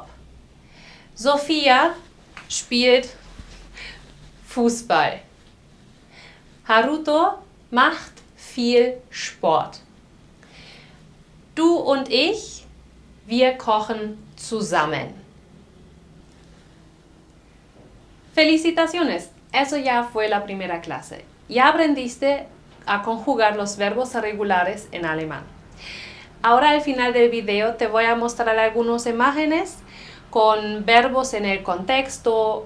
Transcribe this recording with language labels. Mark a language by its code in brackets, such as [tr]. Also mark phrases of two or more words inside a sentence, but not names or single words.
[de] Sophia spielt Fußball. Haruto macht viel Sport. Du und ich, wir kochen zusammen. [es] ¡Felicitaciones! Eso ya fue la primera clase. Ya aprendiste a conjugar los verbos irregulares en alemán. Ahora al final del video te voy a mostrar algunas imágenes con verbos en el contexto.